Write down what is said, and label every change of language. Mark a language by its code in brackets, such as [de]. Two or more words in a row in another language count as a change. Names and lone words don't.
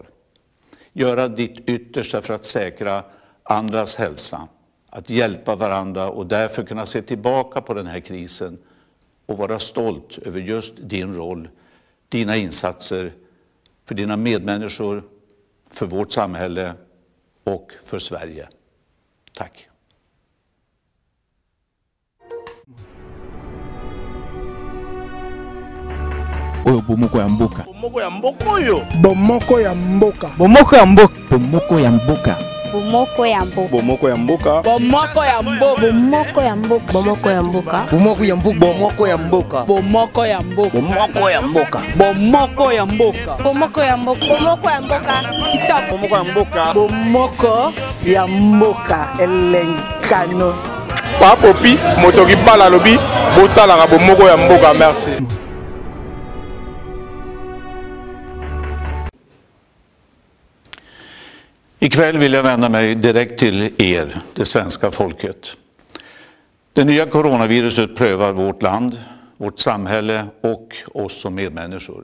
[sv] Göra ditt yttersta för att säkra andras hälsa, att hjälpa varandra och därför kunna se tillbaka på den här krisen och vara stolt över just din roll, dina insatser för dina medmänniskor, för vårt samhälle och för Sverige. Tack. [ln] Oyo bomoko ya mboka. Bomoko ya mboka oyo. Bomoko ya mboka. Bomoko ya mboka. Bomoko ya mboka. Bomoko ya mboka. Bomoko ya mboka. Bomoko ya mboka. Bomoko ya mboka. Bomoko ya mboka. Bomoko ya mboka. Bomoko ya mboka. Bomoko ya mboka. Bomoko ya mboka. Bomoko ya mboka. Bomoko ya mboka. Bomoko ya mboka. Kitoko. Bomoko ya mboka. Bomoko ya mboka. Elenkano. Papopi motoki bala lobi botalaka bomoko ya mboka. Merci. [sv] Ikväll vill jag vända mig direkt till er, det svenska folket. Det nya coronaviruset prövar vårt land, vårt samhälle och oss som medmänniskor.